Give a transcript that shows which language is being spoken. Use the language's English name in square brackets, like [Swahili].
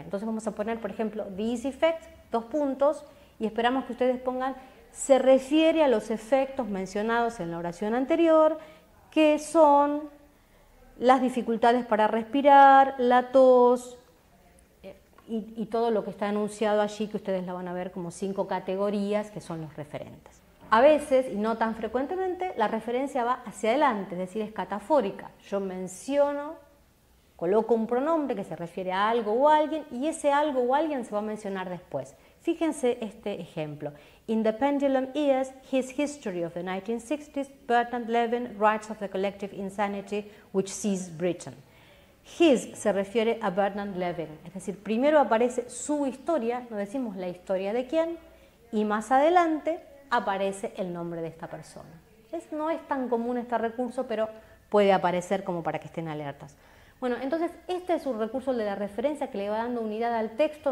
[Spanish] Entonces vamos a poner, por ejemplo, [English] these effects, [Spanish] 2 puntos, y esperamos que ustedes pongan se refiere a los efectos mencionados en la oración anterior, que son las dificultades para respirar, la tos y todo lo que está anunciado allí, que ustedes la van a ver como 5 categorías que son los referentes. A veces, y no tan frecuentemente, la referencia va hacia adelante, es decir, es catafórica. Yo menciono, coloco un pronombre que se refiere a algo o a alguien y ese algo o alguien se va a mencionar después. Fíjense este ejemplo. [English] In the pendulum years, his history of the 1960s, Bertrand Levin writes of the collective insanity which seized Britain. [Spanish] His se refiere a Bertrand Levin, es decir, primero aparece su historia, no decimos la historia de quién, y más adelante aparece el nombre de esta persona. No es tan común este recurso, pero puede aparecer como para que estén alertas. Bueno, entonces este es un recurso de la referencia que le va dando unidad al texto.